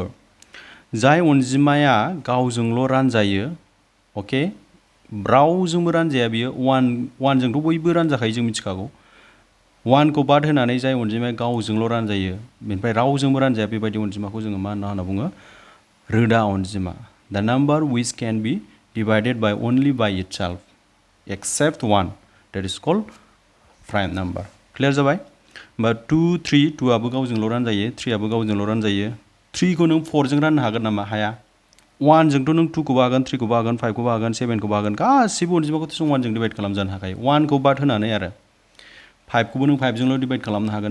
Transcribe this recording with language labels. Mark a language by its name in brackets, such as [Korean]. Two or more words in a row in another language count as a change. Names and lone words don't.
[Bodo] जाय अनजिमाया गावजोंल' रानजायो अके रावजोंबो रानजाया बियो 1 जोंथ' बयबो रानजाखायो जों मिथिखागौ। 1 खौ बाद होनानै जाय अनजिमाया गावजोंल' रानजायो बेनिफ्राय रावजोंबो रानजाया बेबायदि अनजिमाखौ जोङो मा होनना बुङो रोदा अनजिमा। [English] The number which can be divided by only by itself except 1 that is called prime number. [Bodo] क्लियार जाबाय? होमबा 2 3 2 आबो गावजोंल' रानजायो 3 आबो गावजोंल' रानजायो। 3 खौ नों 4 जों राननो हागोन नामा? हाया। 1 जोंथ' नों 2 खौबो हागोन 3 खौबो हागोन 5 खौबो हागोन 7 खौबो हागोन गासिबो अनजिमाखौथ' जों 1 जों डिभाइड खालामजानो हाखायो। 1 खौ बाद होनानै आरो 5 खौबो नों 5 जोंल' डिभाइड खालामनो हागोन।